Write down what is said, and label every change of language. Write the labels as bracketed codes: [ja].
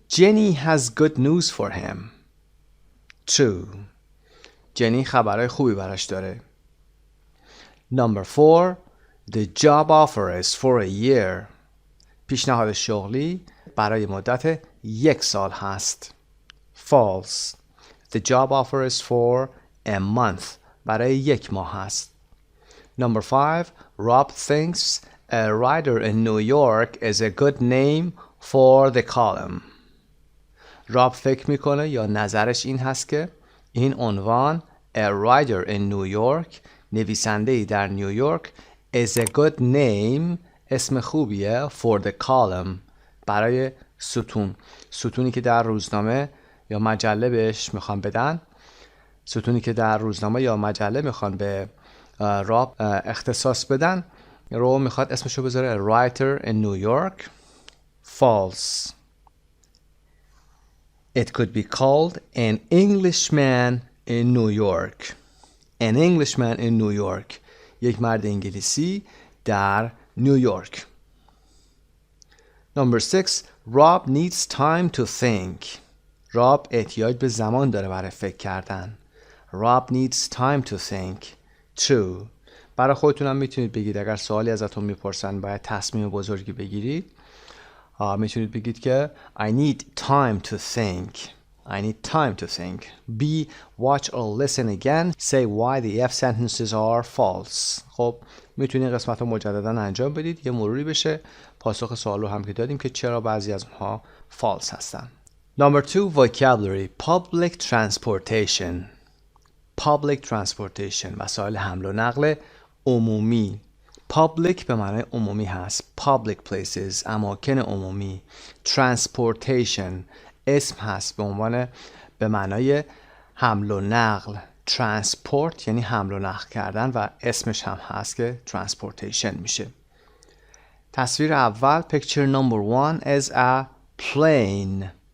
[en] Jenny has good news for him. True. [fa] جنی خبرهای خوبی براش داره. [en] Number 4. The job offer is for a year. [fa] پیشنهاد شغلی برای مدت 1 سال هست. [en] False. The job offer is for a month. [fa] برای 1 ماه هست. [en] Number 5. Rob thinks a writer in New York is a good name for the column. [fa] راب فکر میکنه یا نظرش این هست که این عنوان [en] a writer in New York، [fa] نویسنده‌ای در نیویورک، [en] is a good name، [fa] اسم خوبیه [en] for the column، [fa] برای ستونی که در روزنامه یا مجله بهش میخوان بدن، ستونی که در روزنامه یا مجله میخوان به راب اختصاص بدن رو میخواد اسمشو بذاره a writer in New York. [en] False. It could be called an Englishman in New York. An Englishman in New York. [fa] یک مرد انگلیسی در نیویورک. [en] Number 6. Rob needs time to think. [fa] راب احتیاج به زمان داره برای فکر کردن. [en] Rob needs time to think. True. [fa] برای خودتون هم میتونید بگید اگر سوالی ازتون میپرسن باید تصمیم بزرگی بگیرید، میتونید بگید که [en] I need time to think. I need time to think. B. Watch or listen again. Say why the F sentences are false. [fa] خب میتونید قسمت رو مجددا انجام بدید، یه مروری بشه، پاسخ سوال رو هم که دادیم که چرا بعضی از اونها false هستن. [en] Number 2. Vocabulary. Public transportation. Public transportation. [fa] وسایل حمل و نقل عمومی. Public به معنای عمومی هست. [en] Public places. [fa] اماکن عمومی. Transportation اسم هست به معنای حمل و نقل. Transport یعنی حمل و نقل کردن و اسمش هم هست که transportation میشه. تصویر اول [en] picture number 1 is a plane.